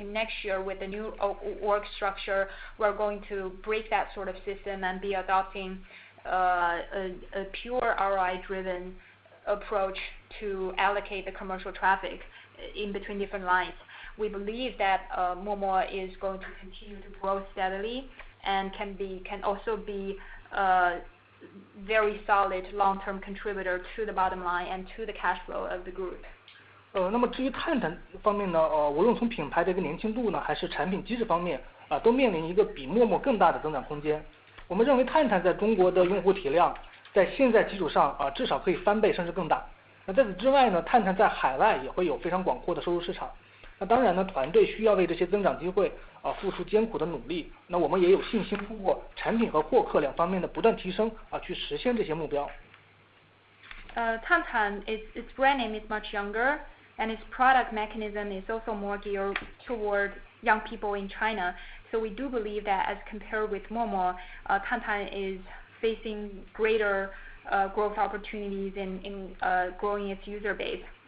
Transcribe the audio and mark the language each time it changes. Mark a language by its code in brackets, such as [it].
[en] Next year, with the new org structure, we're going to break that sort of system and be adopting a pure ROI-driven approach to allocate the commercial traffic in between different lines. We believe that Momo is going to continue to grow steadily and can also be very solid long-term contributor to the bottom line and to the cash flow of the group. [zh] 那么至于探探方面呢，无论从品牌的一个年轻度呢，还是产品机制方面都面临一个比陌陌更大的增长空间。我们认为探探在中国的用户体量在现在基础上至少可以翻倍甚至更大。那在此之外呢，探探在海外也会有非常广阔的收入市场。那当然呢，团队需要为这些增长机会付出艰苦的努力。那我们也有信心通过产品和获客两方面的不断提升去实现这些目标。 [en] Tantan, its brand name is much younger, and its product mechanism is also more geared toward young people in China. So we do believe that as compared with Momo, Tantan is facing greater growth opportunities in growing its user base.